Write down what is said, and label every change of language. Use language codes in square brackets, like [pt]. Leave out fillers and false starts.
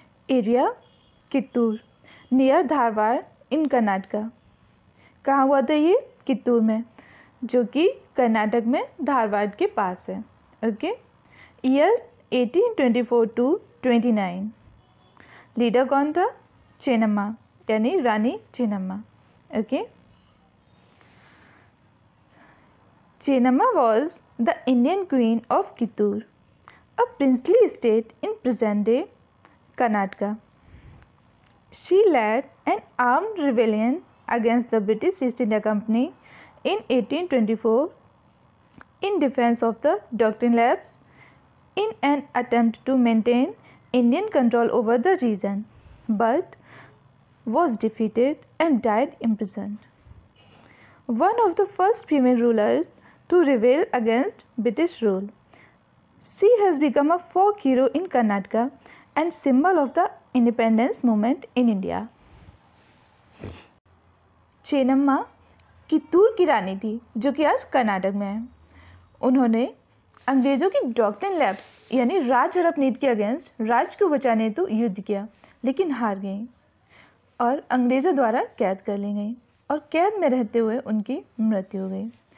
[en] Area Kittur near Dharwad in Karnataka. [hi] कहाँ हुआ था ये? कित्तूर में, जो कि कर्नाटक में धारवाड़ के पास है। ओके। [en] Year 1824 to 29। Leader [hi] कौन था? चेन्नम्मा यानी Rani Chennamma. Okay. [en] Chennamma was the Indian queen of Kittur, a princely state in present-day Karnataka. She led an armed rebellion against the British East India Company in 1824 in defense of the Doctrine Labs in an attempt to maintain Indian control over the region, but was defeated and died imprisoned. One of the first female rulers to rebel against British rule. She has become a folk hero in Karnataka and symbol of the independence movement in India. [hi] Chennamma Kittur की रानी थी, जो कि आज कर्नाटक में है। उन्होंने अंग्रेज़ों की डॉक्ट्रिन लैब्स यानी राज हड़प नीति के अगेंस्ट राज्य को बचाने हेतु युद्ध किया, लेकिन हार गई और अंग्रेज़ों द्वारा कैद कर ली गई और कैद में रहते हुए उनकी मृत्यु हो गई।